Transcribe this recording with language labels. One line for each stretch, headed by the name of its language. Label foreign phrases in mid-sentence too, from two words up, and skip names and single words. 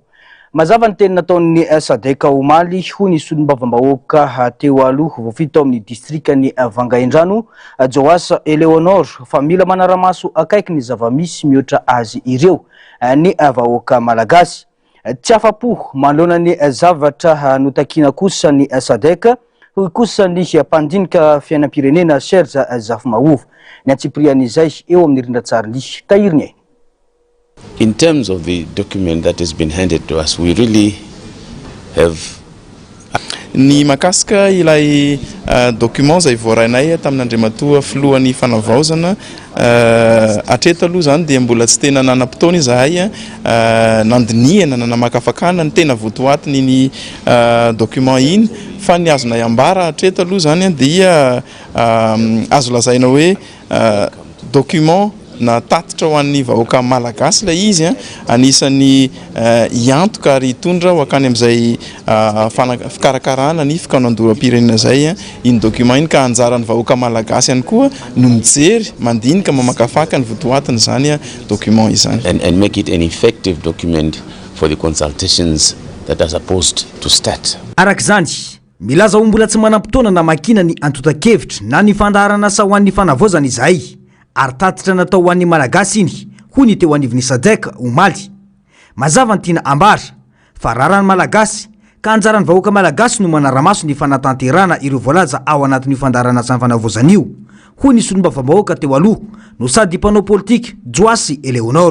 Malagasy: Mazava ny teny nataon'ny SADC omaly hoy ny solombavam-bahoaka teo aloha voafito amin'ny distrikany Vangaindrano Joas Eleonor fa mila manaramaso akaiky ny zava-misy mihoatra azy ireo ny vahoaka malagasy. Tsy afa-po manoloana ny zavatra notakina kosa ny SADC hoy kosa ny mpandinika fiainam-pirenena Serge Zafimaovo ny antsiprian'izay eo amin'ny rindran-tsariny tahiriny.
English: In terms of the document that has been handed to us, we really have
Malagasy: ny makasika ilay document zay voarainay tamin'Andriamatoa filohan'ny fanavaozana atreto aloha zany dia mbola tsy tena nanam-potoana izahay nandiniana nanamakafakana ny tena votoatiny ny document iny fa ny azonay ambara atreto aloha zany dia azo lazaina hoe document na tatitra ho an'ny vahoaka malagasy la izy anisany iantoka ary tondra ho akany amin'izay fikarakarana ny fikanondoram-pirenena zay iny document iny ka anjaran'ny vahoaka malagasy ihany koa no mijery mandinika mamakafaka ny votoatiny zany document izany
English: and make it an effective document for the consultations that are supposed to start.
Malagasy: Arak'izany milaza ho mbola tsy manam-potoana na makina ny antotan-kevitra na ny fandaharana sa ho an'ny fanavaozana izahay ary tatitra natao ho an'ny malagasy iny hoy ny teo anivon'ny SADC omaly. Mazava ny tiana ambara fa raharany malagasy ka anjaran'ny vahoaka malagasy no manaramaso ny fanatanterana ireo voalaza ao anatin'ny fandaharana sa ny fanavaozana io hoy ny solombavam-bahoaka teo aloha no sady mpanao politika Joas Eleonor.